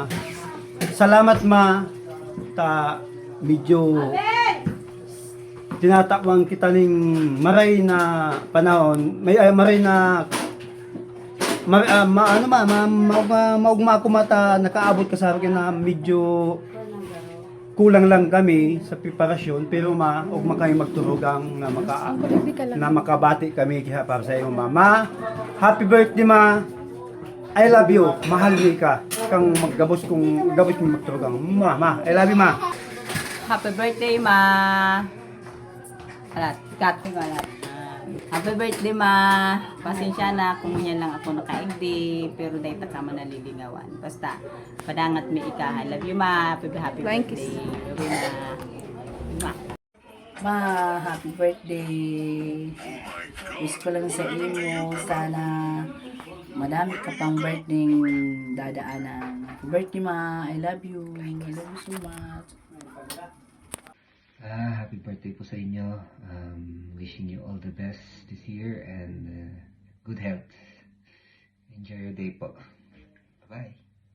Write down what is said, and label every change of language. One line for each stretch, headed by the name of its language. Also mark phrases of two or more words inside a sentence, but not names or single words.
Bikol: Salamat ma, ta medyo tinatakbang kita ning maray na panahon, maray na maugma ako mata nakaabot ka sa akin na medyo kulang lang kami sa preparasyon, pero ugma kami magturugang na makabati kami kaya para sa iyo mama.
English: Happy birthday ma. I love you.
Bikol: Mahal ni ka. Kang maggabos kung gabos mo magturugang.
English: Ma, I love you ma. Happy birthday, Ma.
Bikol: Alat, cut ko alat.
English: Happy birthday, Ma.
Bikol: Pasensya na kung yan lang ako nakaigdi, pero dahil takama naliligawan. Basta, padangat may ikahan.
English: Love you, Ma. Happy birthday. Love you, Ma. Ma, happy birthday.
Filipino: Wish ko lang sa imo, sana madami ka pang birthday dadaanan.
English: Happy birthday, Ma. I love you. I love you so much. Happy birthday
Filipino: po sa inyo.
English: Wishing you all the best this year and good health. Enjoy your day po. Bye-bye.